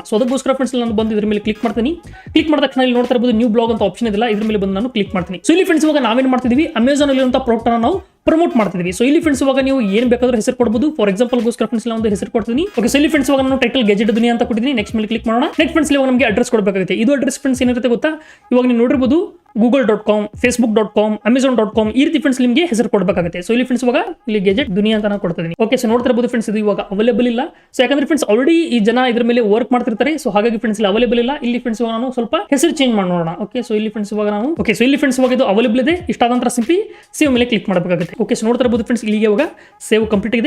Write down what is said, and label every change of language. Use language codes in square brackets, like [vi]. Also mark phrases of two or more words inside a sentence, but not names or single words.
[kn] ಸೊ ಅದಕ್ಕೋಸ್ಕರ ಫ್ರೆಂಡ್ಸ್ ನಾನು ಬಂದು ಇದ್ರ ಮೇಲೆ ಕ್ಲಿಕ್ ಮಾಡ್ತೀನಿ. ಕ್ಲಿಕ್ ಮಾಡಿದ ತಕ್ಷಣ ಇಲ್ಲಿ ನೋಡ್ತಾ ಇರಬಹುದು [en] new blog [kn] ಅಂತ ಆಪ್ಷನ್ ಇದೆಲ್ಲ, ಇದ್ರ ಮೇಲೆ ಬಂದು ನಾನು ಕ್ಲಿಕ್ ಮಾಡ್ತೀನಿ. ಸೊ ಇಲ್ಲಿ ಫ್ರೆಂಡ್ಸ್ ಇವಾಗ ನಾವೇನ್ ಮಾಡ್ತಿದೀವಿ, ಅಮೆಜಾನ್ ಅಲ್ಲಿ ಇರುವಂತಹ ಪ್ರಾಡಕ್ಟ್ ಅನ್ನ ನಾವು ಪ್ರಮೋಟ್ ಮಾಡ್ತಿದ್ವಿ. ಸೊ ಇಲ್ಲಿ ಫ್ರೆಂಡ್ಸ್ ಇವಾಗ ನೀವು ಏನು ಬೇಕಾದ್ರೂ ಹೆಸರು ಕೊಡಬಹುದು. [en] for example [kn] ಗೋಸ್ಕರ ಫ್ರೆಂಡ್ಸ್ ಒಂದು ಹೆಸರು ಕೊಡ್ತೀನಿ. ಓಕೆ, ಸೊ ಇಲ್ಲಿ ಫ್ರೆಂಡ್ಸ್ ಇವಾಗ ನಾನು ಟೈಟಲ್ ಗೆಜೆಟ್ ದುನಿಯಾ ಅಂತ ಕೊಟ್ಟಿದ್ದೀನಿ. ನೆಕ್ಸ್ಟ್ ಮೇಲೆ ಕ್ಲಿಕ್ ಮಾಡೋಣ. ನೆಕ್ಸ್ಟ್ ಫ್ರೆಂಡ್ಸ್ ಇವಾಗ ನಮಗೆ ಅಡ್ರೆಸ್ ಕೊಡಬೇಕಾಗುತ್ತೆ. ಇದು ಅಡ್ರೆಸ್ ಫ್ರೆಂಡ್ಸ್ ಏನಿರುತ್ತೆ ಗೊತ್ತಾ? ಇವಾಗ ನೀವು ನೋಡಿರಬಹುದು google.com, facebook.com, amazon.com ಈ ರೀತಿ ಫ್ರೆಂಡ್ಸ್ ನಿಮಗೆ ಹೆಸರು ಕೊಡಬೇಕಾಗುತ್ತೆ. ಸೊ ಇಲ್ಲಿ ಫ್ರೆಂಡ್ಸ್ ಇವಾಗ ಇಲ್ಲಿ ಗೆಜೆಟ್ ದುನಿಯಾ ಅಂತ ನಾನು ಕೊಡ್ತೀನಿ. ಓಕೆ, ಸೊ ನೋಡ್ತಿರಬಹುದು ಫ್ರೆಂಡ್ಸ್ ಇದು ಇವಾಗ ಅವೈಲೇಬಲ್ ಇಲ್ಲ. ಸೊ ಯಾಕಂದ್ರೆ ಫ್ರೆಂಡ್ಸ್ ಆಲ್ರೆಡಿ ಈ ಜನ ಇದ್ರ ಮೇಲೆ ವರ್ಕ್ ಮಾಡ್ತಿರ್ತಾರೆ. ಸೊ ಹಾಗಾಗಿ ಫ್ರೆಂಡ್ಸ್ ಇಲ್ಲಿ ಅವೈಲೇಬಲ್ ಇಲ್ಲ. ಇಲ್ಲಿ ಫ್ರೆಂಡ್ಸ್ ಇವಾಗ ನಾನು ಸ್ವಲ್ಪ ಹೆಸರು ಚೇಂಜ್ ಮಾಡೋಣ. ಓಕೆ, ಸೊ ಇಲ್ಲಿ ಫ್ರೆಂಡ್ಸ್ ಇವಾಗ ನಾವು ಓಕೆ, ಸೊ ಇಲ್ಲಿ ಫ್ರೆಂಡ್ಸ್ ಇವಾಗ ಇದು ಅವೈಲೇಬಲ್ ಇದೆ. ಇಷ್ಟ ಆದಂತರ [en] simply save [kn] ಮೇಲೆ ಕ್ಲಿಕ್ ಮಾಡಬೇಕಾಗುತ್ತೆ. ಓಕೆ, ಸೊ ನೋಡ್ತಿರಬಹುದು ಫ್ರೆಂಡ್ಸ್ ಇಲ್ಲಿಗೆ ಇವಾಗ [en] save complete [kn] ಆಗಿದೆ.